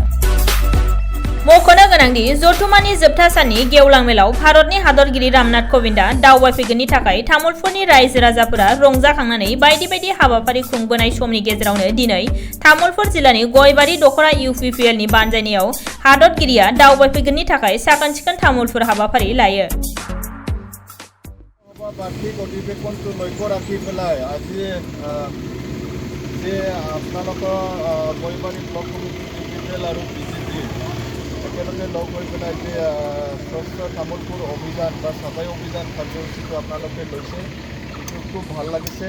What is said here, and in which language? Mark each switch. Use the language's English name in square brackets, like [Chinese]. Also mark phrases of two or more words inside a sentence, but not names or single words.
[Bodo] मख'नो गोनांदि जथुम्मानि जोबथा साननि गेवलां मेलाव भारतनि हादरगिरि रामनाथ क'विन्दआ दावबायफैगोननि थाखाय तामुलपुरनि रायजो राजाफोरा रंजाखांनानै बायदि बायदि हाबाफारि खुंबोनाय समनि गेजेरावनो दिनै तामुलपुर जिल्लानि गयबारि दखरा इउपिपिएलनि बानजायनायाव हादरगिरिया दावबायफैगोननि थाखाय साखोन सिखोन तामुलपुर हाबाफारि लायो। [Assamese] বাৰ্ষিক অধিৱেশনটো লক্ষ্য ৰাখি পেলাই আজি যে আপোনালোকৰ গয়বাৰী ব্লক কমিটি ইউপিপিএল আৰু বিজেপি একেলগে লগ হৈ পেলাই যে স্বচ্ছ তামোলপুৰ অভিযান বা চাফাই অভিযান কাৰ্যসূচীটো আপোনালোকে লৈছে, সেইটো খুব ভাল লাগিছে।